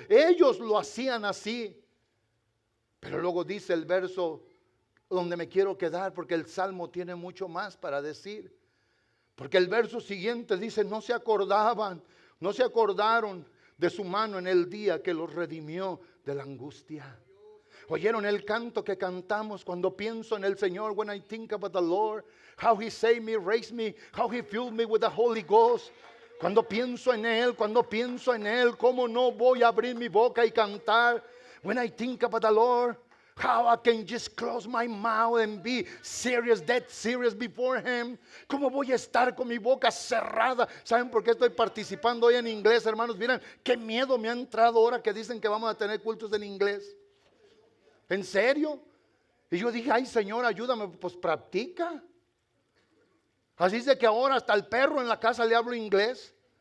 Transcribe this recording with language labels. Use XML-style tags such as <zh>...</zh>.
<es>Ellos lo hacían así. Pero luego dice el verso donde me quiero quedar, porque el Salmo tiene mucho más para decir. Porque el verso siguiente dice: no se acordaban, no se acordaron de su mano en el día que los redimió de la angustia. ¿Oyeron el canto que cantamos cuando pienso en el Señor?</es> <en>When I think about the Lord, how He saved me, raised me, how He filled me with the Holy Ghost.</en> <es>Cuando pienso en Él, ¿cómo no voy a abrir mi boca y cantar?</es> <en>When I think about the Lord, how I can just close my mouth and be serious, dead serious before Him.</en> <es>¿Cómo voy a estar con mi boca cerrada? ¿Saben por qué estoy participando hoy en inglés, hermanos? Miren, qué miedo me ha entrado ahora que dicen que vamos a tener cultos en inglés. ¿En serio? Y yo dije: ay, Señor, ayúdame. Pues practica. Así es de que ahora hasta el perro en la casa le hablo inglés.</es>